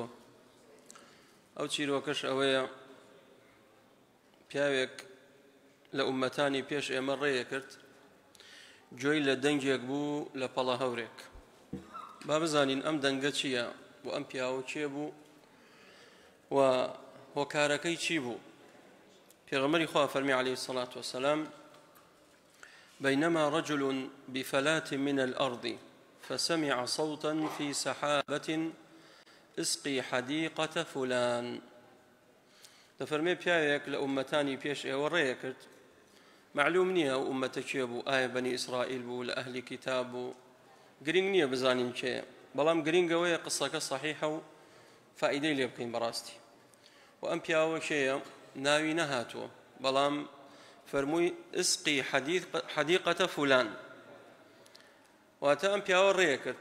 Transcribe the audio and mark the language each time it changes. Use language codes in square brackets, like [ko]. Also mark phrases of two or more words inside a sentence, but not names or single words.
[ckb] ئەو چیرۆکەش ئەوەیە پیاوێک لە ئومەتانی پێش ئێمە ڕێیە کرد، گوێی لە دەنگێک بوو لە پەڵە هەورێک. با بزانین ئەم دەنگە چییە و ئەم پیاوە کێ بوو و هۆکارەکەی چی بوو. پێغەمبەری خوا فەرمی [ar] عەلەیهی الصەلاة وەسەلام: بينما رجل بفلاة من الأرض فسمع صوتا في سحابة اسقي حديقة فلان. [ckb] دەفەرمێ پیاوێک لە ئومەتانی پێش ئێوە ڕێیە کرد، معلوم نییە ئەو ئومەتە کێ بوو، ئایا بەنی ئیسرائیل بوو، لە ئەهلی کتاب بوو، گرنگ نییە بزانین کێیە، بەڵام گرنگەوەیە قسەکە صحیحە و فائیدەی لێ بکەین بەڕاستی. و ئەم پیاوە کێیە ناوی نەهاتووە، بەڵام فەرمووی [ar] اسقی حدیقەتە فولان، [ckb] واتە ئەم پیاوە ڕێیە کرد.